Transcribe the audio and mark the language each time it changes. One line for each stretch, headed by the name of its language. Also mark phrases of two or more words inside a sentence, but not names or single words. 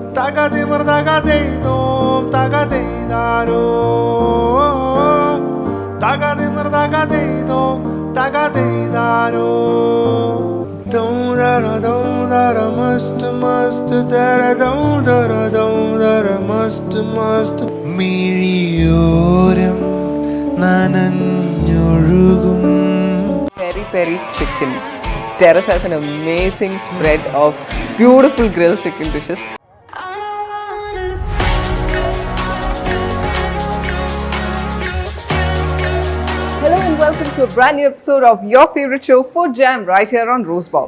English: Tagade dom, tagade daro. Tagade dom, tagade daro. Dum dara must dum dara must Miriyoram nananyolugum. Peri Peri Chicken. Terrace has an amazing spread of beautiful grilled chicken dishes. Hello and welcome to a brand new episode of your favorite show, Food Jam, right here on Roseball.